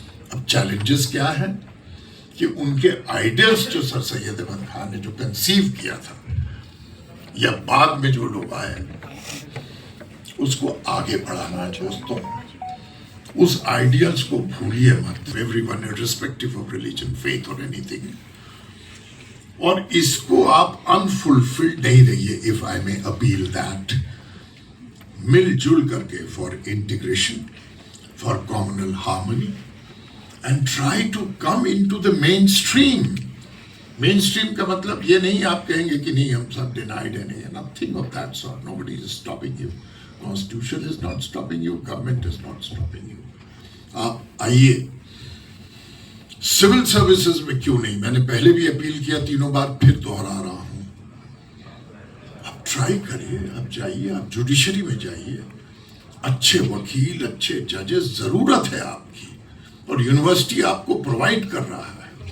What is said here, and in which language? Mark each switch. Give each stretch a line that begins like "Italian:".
Urdu: اب چیلنجز کیا ہیں کہ ان کے آئیڈیلز جو سر سید احمد خان نے جو کنسیو کیا تھا, یا بعد میں جو لوگ آئے, اس کو آگے بڑھانا. دوستوں, اس آئیڈیلز کو بھولیے مت.
English: Everyone irrespective of religion, faith or anything.
Urdu: اور اس کو آپ unfulfilled نہیں رہیے.
English: if I may appeal that,
Urdu: مل جل کر کے
English: for integration, for communal harmony, and try to come into the mainstream.
Urdu: mainstream کا مطلب یہ نہیں آپ کہیں گے کہ نہیں ہم سب denied ہیں, نہیں,
English: nothing of that sort. Nobody is stopping you. Constitution is not stopping you, government is not stopping you.
Urdu: آپ آئیے. سول سروسز میں کیوں نہیں, میں نے پہلے بھی اپیل کیا, 3 بار پھر دہرا رہا ہوں. آپ ٹرائی کریے, آپ جائیے, آپ جوڈیشری میں جائیے. اچھے وکیل, اچھے ججز ضرورت ہے آپ کی, اور یونیورسٹی آپ کو پرووائڈ کر رہا ہے.